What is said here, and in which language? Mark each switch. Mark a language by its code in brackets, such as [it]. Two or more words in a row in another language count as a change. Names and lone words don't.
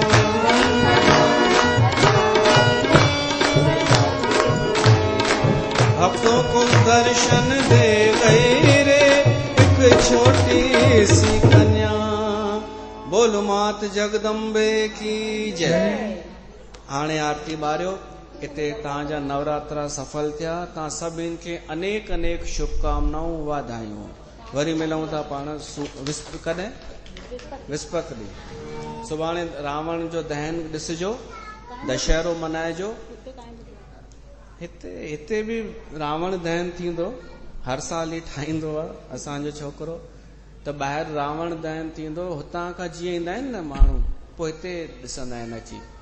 [hi] भक्तों को दर्शन दे गई रे एक छोटी सी कन्या। बोल मात जगदम्बे की जय। [sd] हाणे आरती बारियो इते तव्हांजा नवरात्रा सफल थिया। तव्हां सभिनि खे अनेक अनेक शुभकामनाऊं वाधायूं। वरी मिलूं था पाण कॾहिं विस्पति ॾींहुं। सुभाणे रावण जो दहन ॾिसिजो, दशहरो मल्हाइजो। हिते बि रावण दहन थींदो, हर साल ई ठाहींदो आहे असांजो छोकिरो। त ॿाहिरि रावण दहन थींदो, हुतां खां जीअं ईंदा आहिनि न माण्हू, पोइ हिते ॾिसंदा आहिनि अची।